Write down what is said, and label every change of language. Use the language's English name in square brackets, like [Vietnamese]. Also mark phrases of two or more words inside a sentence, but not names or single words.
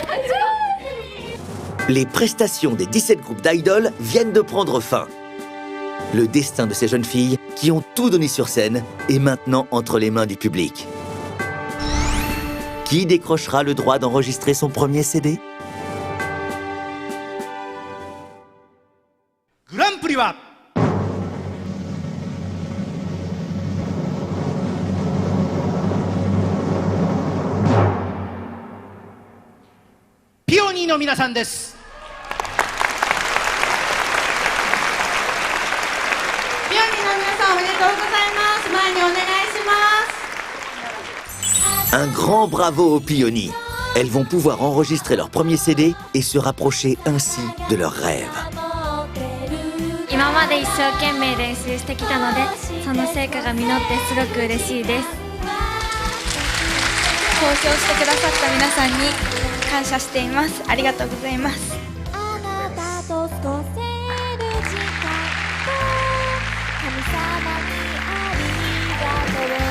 [French] Les prestations des 17 groupes d'idoles viennent de prendre fin. Le destin de ces jeunes filles qui ont tout donné sur scène est maintenant entre les mains du public. Qui décrochera le droit d'enregistrer son premier CD? [Japanese] グランプリはピオニーの皆さんです。ピオニーの皆さんおめでとうございます。前にお願いします。 [French] Un grand bravo aux Peony. Elles vont pouvoir enregistrer leur premier CD et se rapprocher ainsi de leurs rêves. [Japanese] 今まで一生懸命練習してきたので、その成果が実ってすごく嬉しいです。投票してくださった皆さんに感謝しています。ありがとうございます。あなたと過ごせる時間と神様にありがとう。